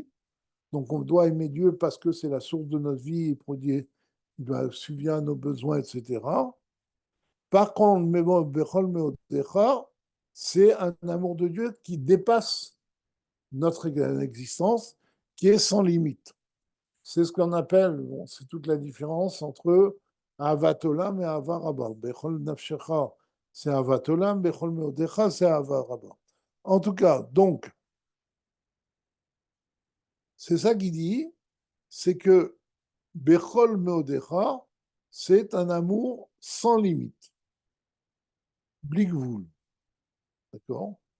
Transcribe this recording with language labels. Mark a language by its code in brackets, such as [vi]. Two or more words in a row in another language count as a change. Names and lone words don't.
[fr] Donc on doit aimer Dieu parce que c'est la source de notre vie, il subvient à nos besoins, etc. Par contre, [he] בכל מאודך, [fr] c'est un amour de Dieu qui dépasse notre existence, qui est sans limite. C'est ce qu'on appelle, bon, c'est toute la différence entre [he] אהבת עולם [fr] et [he] אהבה רבה. בכל נפשך, [fr] c'est [he] אהבת עולם, בכל מאודך, [fr] c'est [he] אהבה רבה. [fr] En tout cas, donc, c'est ça qu'il dit, c'est que [he] בכל מאודך, [fr] c'est un amour sans limite. Bligvul. D'accord?